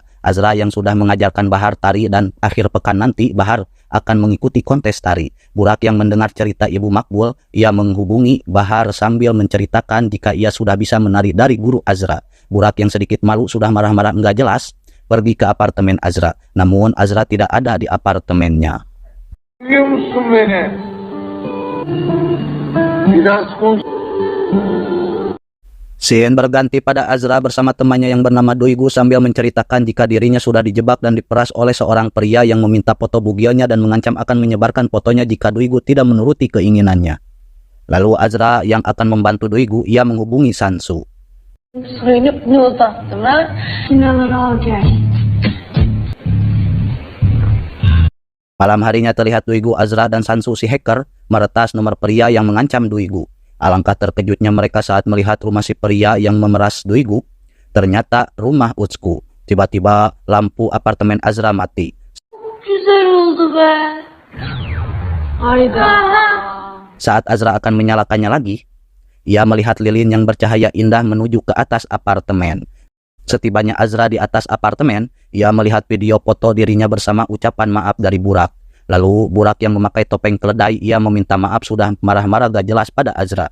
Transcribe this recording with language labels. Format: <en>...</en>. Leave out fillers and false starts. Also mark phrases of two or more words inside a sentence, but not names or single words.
<id>Azra yang sudah mengajarkan Bahar tari dan akhir pekan nanti Bahar akan mengikuti kontes tari. Burak yang mendengar cerita Ibu Makbul, ia menghubungi Bahar sambil menceritakan jika ia sudah bisa menari dari guru Azra. Burak yang sedikit malu sudah marah-marah enggak jelas pergi ke apartemen Azra. Namun Azra tidak ada di apartemennya.</id> <tr>Duyuyor musun beni? Biraz konuş.</tr> <id>Scene berganti pada Azra bersama temannya yang bernama Doigu sambil menceritakan jika dirinya sudah dijebak dan diperas oleh seorang pria yang meminta foto bugilnya dan mengancam akan menyebarkan fotonya jika Doigu tidak menuruti keinginannya. Lalu Azra yang akan membantu Doigu, ia menghubungi Sansu. Malam harinya terlihat Doigu, Azra, dan Sansu si hacker meretas nomor pria yang mengancam Doigu. Alangkah terkejutnya mereka saat melihat rumah si pria yang memeras Doigu. Ternyata rumah Utsku. Tiba-tiba lampu apartemen Azra mati.</id> <tr>Güzel oldu be. Hayda.</tr> <id>Saat Azra akan menyalakannya lagi, ia melihat lilin yang bercahaya indah menuju ke atas apartemen. Setibanya Azra di atas apartemen, ia melihat video foto dirinya bersama ucapan maaf dari Burak. Lalu Burak yang memakai topeng keledai, ia meminta maaf sudah marah-marah gak jelas pada Azra.</id>